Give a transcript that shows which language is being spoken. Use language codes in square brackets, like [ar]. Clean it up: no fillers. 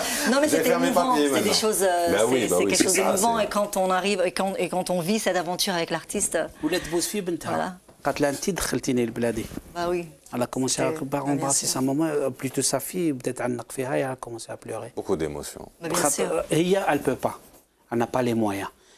[fr] Non, mais c'était émouvant, c'est des choses, c'est quelque chose d'émouvant, et quand on arrive, et quand on vit cette aventure avec l'artiste... [ar] ولات تبوس في بنتها قالت لها انت دخلتيني لبلادي. [fr] Bah oui. Elle a commencé à embrasser sa maman, plutôt sa fille, peut-être [ar] عنق فيها, [fr] elle a commencé à pleurer. Beaucoup d'émotions. Bien sûr. [ar] هي [fr] elle peut pas, elle n'a pas les moyens.